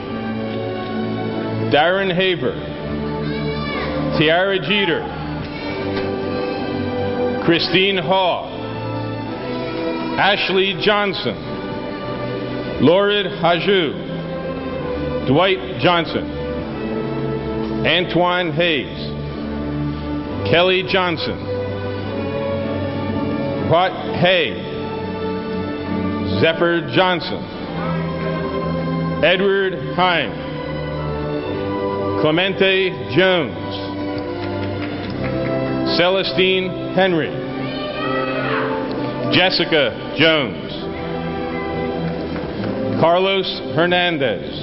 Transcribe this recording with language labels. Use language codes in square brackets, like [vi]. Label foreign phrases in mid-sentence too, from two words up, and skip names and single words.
[en] Darren Haver. Tiara Jeter. Christine Hall. Ashley Johnson. Laurid Haju. Dwight Johnson. Antoine Hayes. Kelly Johnson. Pat Hay. Zephyr Johnson. Edward Heim. Clemente Jones. Celestine Henry. Jessica Jones. Carlos Hernandez.